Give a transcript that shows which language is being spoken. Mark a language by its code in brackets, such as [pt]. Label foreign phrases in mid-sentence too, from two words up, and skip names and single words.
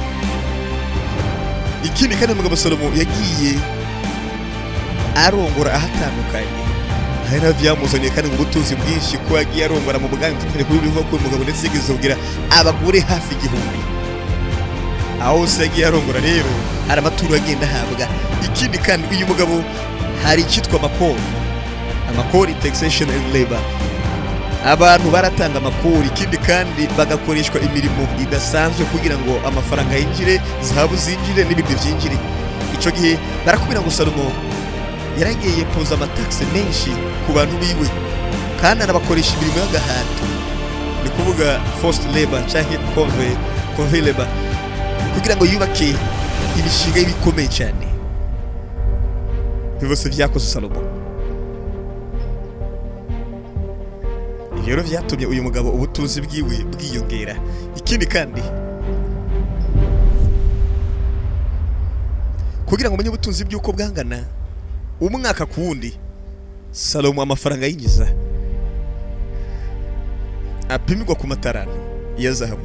[rn] Ikindi kandi umugabo Salomo yagiye arongora ahatandukanye, hari n'avyamuzaniye kandi mu butunzi bwinshi ko yagiye arongora mu bwami tutari kubivuga ko umugabo ndetse yigeze kugira abagore hafi 1000. Aho se yagiye arongora rero hari amaturo agenda ahabwa. Ikindi kandi uyu mugabo hari icyitwa amakori [en] taxation and labor, [rn] abantu baratanga amakori. Ikindi kandi bagakoreshwa imirimo idasanzwe kugira ngo amafaranga yinjire, zahabu zinjire n'ibindi byinjire. Ico gihe barakubira ngo Salomo yaragiye poza amataxe menshi ku bantu biwe kandi anabakoresha imirimo y'agahato, ni kuvuga [en] forced labor [rn] cyangwa [en] convey labor, [rn] kugira ngo yubake imishinga y'ibikomeye cyane. Byose vyakoze Salomo. Rero vyatumye uyu mugabo ubutunzi bwiwe bwiyongera. Ikindi kandi kugira ngo umenye ubutunzi bw'uko bwangana umwaka ku wundi, Salomo amafaranga yinjiza apimirwa ku mataranto ya zahabu.